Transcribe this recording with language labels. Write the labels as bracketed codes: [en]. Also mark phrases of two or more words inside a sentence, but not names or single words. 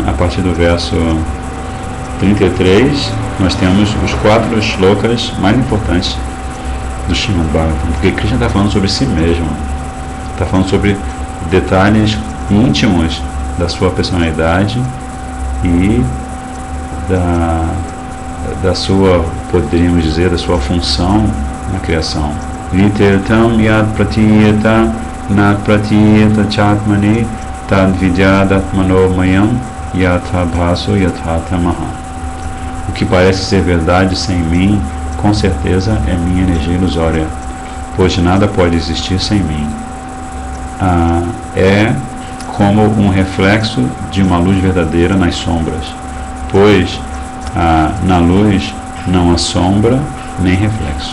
[pt] A partir do verso 33, nós temos os 4 shlokas mais importantes do Srimad Bhagavatam, porque Krishna está falando sobre si mesmo, está falando sobre detalhes íntimos da sua personalidade e da sua, poderíamos dizer, da sua função na criação. [sa] ऋतेऽर्थं यत् प्रतीयेत न प्रतीयेत चात्मनि तद् विद्यादात्मनो मायां यथा भासो यथा तमः. [pt] O que parece ser verdade sem mim, com certeza é minha energia ilusória, pois nada pode existir sem mim. É como um reflexo de uma luz verdadeira nas sombras, pois na luz não há sombra nem reflexo.